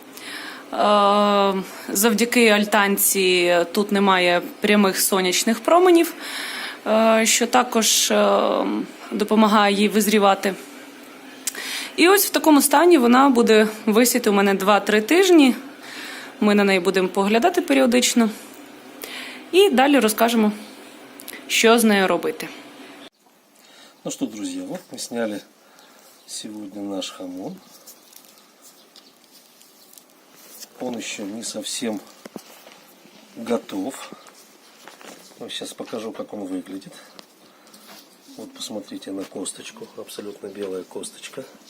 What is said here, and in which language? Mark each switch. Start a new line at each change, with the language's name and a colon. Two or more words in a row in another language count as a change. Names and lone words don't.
Ukrainian: Завдяки альтанці тут немає прямих сонячних променів, що також допомагає їй визрівати. І ось в такому стані вона буде висіти у мене 2-3 тижні. Ми на неї будемо поглядати періодично. І далі розкажемо, що з нею робити.
Russian: Ну что, друзья, вот мы сняли сегодня наш хамон. Он еще не совсем готов. Сейчас покажу, как он выглядит. Вот посмотрите на косточку, абсолютно белая косточка.